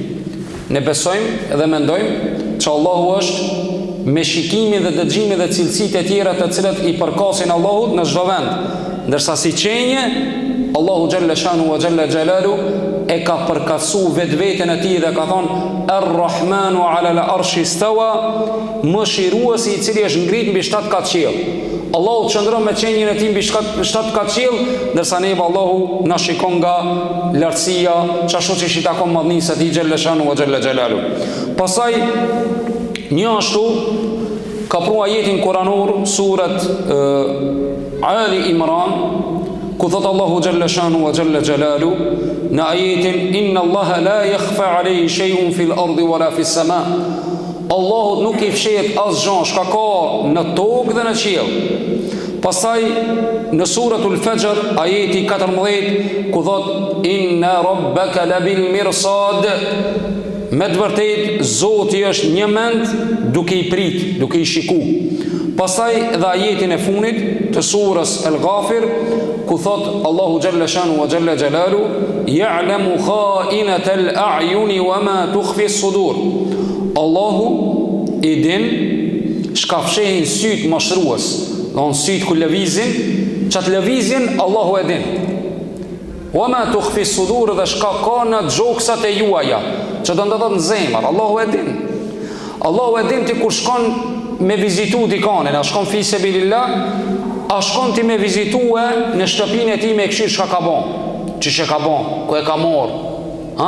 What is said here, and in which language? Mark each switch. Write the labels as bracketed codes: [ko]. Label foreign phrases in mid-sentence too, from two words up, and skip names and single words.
[sq] Ne besojmë dhe mendojmë që Allahu është me shikimin dhe dëgjimin dhe cilësitë e tjera të cilat i përkasin Allahut në çdo vend. Ndërsa si qenje, Allahu [ar] جل شأنه وجل جلاله [sq] e ka përkatësu vetveten e tij dhe ka thonë [ar] الرحمن على العرش استوى, [sq] mëshiruesi i cili është ngrit mbi 7 katë qiell. Allahu qëndron me qenjen e tij mbi 7 katë qiell, ndërsa neve Allahu na shikon nga lartësia, çashtu që i takon madhnisë atij [ar] جل شأنه وجل جلاله. [sq] Pastaj një ashtu ka pru ajetin kuranor surat Ali Imran, ku thot Allahu [ar] جل شأنه وجل جلاله [sq] në ajetin [ar] إن الله لا يخفى عليه شيء في الأرض ولا في السماء. [sq] Allahu nuk i fshehet asgjë çka ka në tokë dhe në qiell. Pastaj në suratul Fajr ajeti 14 ku thot [ar] إن ربك لبالمرصاد. [sq] Me të vërtet Zoti është një mend duke i prit, duke i shiku. Pastaj dhe ajetin e funit të surës El-Ghafir ku thot Allahu [ar] جل شأنه وجل جلاله يعلم خائنة الأعين وما تخفي الصدور. [sq] Allahu i din çka fshehin syt mashrues, don syt ku lëvizin, çat lëvizin Allahu e din. [ar] وما تخفي صدور, [sq] dhe shka ka në gjoksat e juaja, që do të thotë në zemër. Allahu e din. Allahu e din ti kur shkon me vizitu dikanin, a shkon [ar] في سبيل الله, [sq] a shkon ti me vizitue në shtëpinë e tij me këshir çka ka bën, çish e ka bën, ku e ka marr, ha?